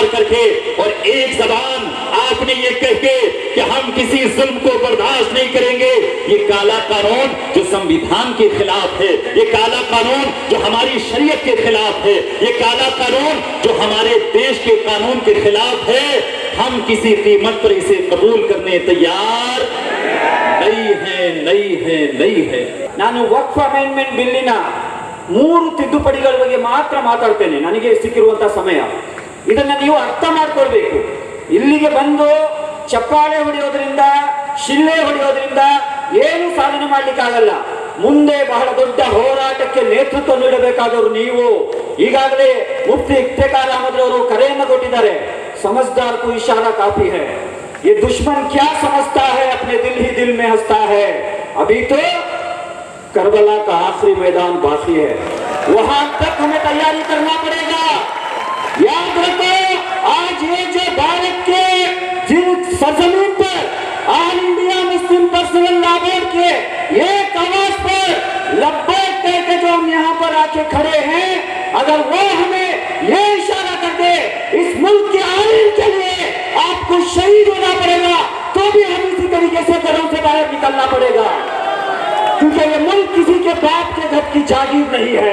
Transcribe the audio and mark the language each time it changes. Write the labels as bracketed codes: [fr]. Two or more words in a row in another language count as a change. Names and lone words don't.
[hi] करके और एक जबान आपने ये कह के कि हम किसी जुल्म को बर्दाश्त नहीं करेंगे, ये काला कानून जो संविधान के खिलाफ है, ये काला कानून जो हमारी शरीयत के खिलाफ है, ये काला कानून जो हमारे देश के कानून के खिलाफ है, हम किसी कीमत पर इसे कबूल करने तैयार नहीं है। [kn] ನಾನು ವಕ್ಫ್ ಅಮೆಂಡ್ಮೆಂಟ್ ಬಿಲ್ಲಿನ 3 ತಿದ್ದುಪಡಿಗಳ ಬಗ್ಗೆ ಮಾತ್ರ ಮಾತಾಡ್ತೇನೆ, ನನಗೆ ಸಿಕ್ಕಿರುವಂತಹ ಸಮಯ. ಇದನ್ನ ನೀವು ಅರ್ಥ ಮಾಡ್ಕೊಳ್ಬೇಕು. ಇಲ್ಲಿಗೆ ಬಂದು ಚಪ್ಪಾಳೆ ಹೊಡೆಯೋದ್ರಿಂದ, ಶಿಳ್ಳೆ ಹೊಡೆಯೋದ್ರಿಂದ ಏನು ಸಾಧನೆ ಮಾಡ್ಲಿಕ್ಕಾಗಲ್ಲ. ಮುಂದೆ ಬಹಳ ದೊಡ್ಡ ಹೋರಾಟಕ್ಕೆ ನೇತೃತ್ವ ನೀಡಬೇಕಾದವರು ನೀವು. ಈಗಾಗಲೇ ಮುಫ್ತಿ ಇಫ್ತಿಖಾರ್ ಅಹಮದ್ ಅವರು ಕರೆಯನ್ನು ಕೊಟ್ಟಿದ್ದಾರೆ, [hi] समझदार को इशारा काफी है, ये दुश्मन क्या समझता है, अपने दिल ही दिल में हंसता है, अभी तो करबला का आखिरी मैदान बाकी है, वहां तक हमें तैयारी करना पड़ेगा। याद रखो, आज ये जो भारत के जिन सरजमीन पर ऑल इंडिया मुस्लिम पर्सनल लॉ बोर्ड के एक आवाज पर लब्बैक कहकर जो हम यहाँ पर आके खड़े हैं, अगर वो हमें ये इशारा कर दे इस मुल्क के आइन के लिए आपको शहीद होना पड़ेगा, तो भी हम इसी तरीके से घरों से बाहर निकलना पड़ेगा, क्योंकि ये मुल्क किसी के बाप के घर की जागीर नहीं है।